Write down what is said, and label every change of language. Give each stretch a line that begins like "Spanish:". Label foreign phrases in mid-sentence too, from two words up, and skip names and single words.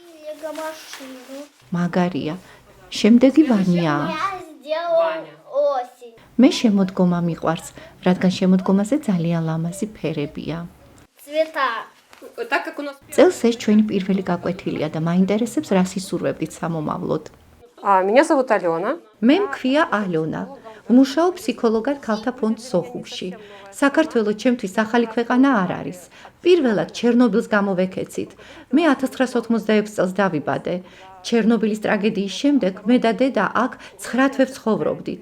Georgian: მაგარია. შემდეგი ვანიაა. მე შემოდგომა მიყვარს, რადგან შემოდგომაზე ძალიან ლამაზი ფერებია. წელს ეს ჩვენი პირველი გაკვეთილია და მაინტერესებს რა სისურვებდით სამომავლოდ.
Russian: Меня зовут Алена.
Georgian: მე მქვია ალონა. ვმუშაობ ფსიქოლოგად ქალთა ფონდს სოხუმში. საქართველოს ჩემთვის ახალი ქვეყანა არ არის. პირველად ჩერნობილს გამოვეკეცით. მე 1986 წელს დავიბადე. ჩერნობილის ტრაგედიის შემდეგ მე და დედა აქ 9 თვეებს ცხოვრობდით.